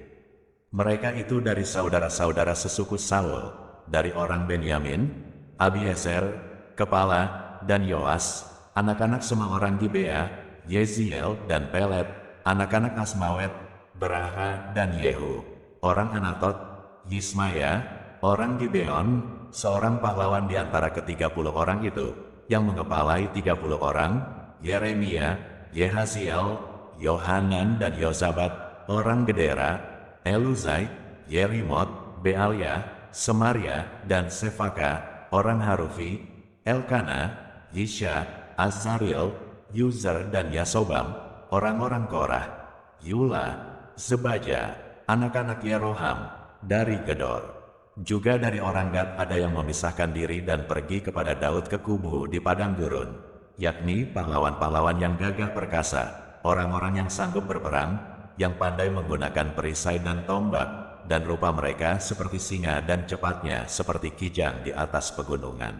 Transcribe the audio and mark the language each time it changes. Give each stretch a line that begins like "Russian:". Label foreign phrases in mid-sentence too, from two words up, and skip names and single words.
Indonesian: Mereka itu dari saudara-saudara sesuku Saul, dari orang Benyamin, Abiezer, kepala, dan Yoas, anak-anak semua orang Gibea, Yeziel dan Pelet, anak-anak Asmawet, Beraha dan Yehu, orang Anatot, Yismaya, orang Gibeon, seorang pahlawan di antara ke-30 orang itu, yang mengepalai 30 orang, Yeremia, Yehaziel, Yohanan dan Yozabat, orang Gedera, Eluzai, Yerimot, Bealia, Semaria, dan Sefaka, orang Harufi, Elkana, Yisha, Azaril, Yuzer dan Yasobam, orang-orang Korah, Yula, Zebaja, anak-anak Yeroham, dari Gedor. Juga dari orang Gad ada yang memisahkan diri dan pergi kepada Daud ke kubu di padang gurun, yakni pahlawan-pahlawan yang gagah perkasa, orang-orang yang sanggup berperang, yang pandai menggunakan perisai dan tombak, dan rupa mereka seperti singa dan cepatnya seperti kijang di atas pegunungan.